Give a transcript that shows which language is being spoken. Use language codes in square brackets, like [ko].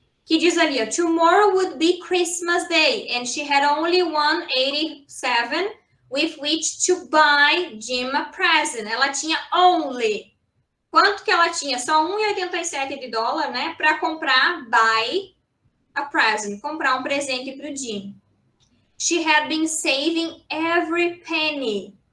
[pt] que diz ali, ó, [en] tomorrow would be Christmas Day, and she had only 187 with which to buy Jim a present. [pt] Ela tinha only. Quanto que ela tinha? Só 1,87 de dólar, né? Para comprar, [en] buy a present, [pt] comprar um presente para o Jim. [en] She had been saving every penny.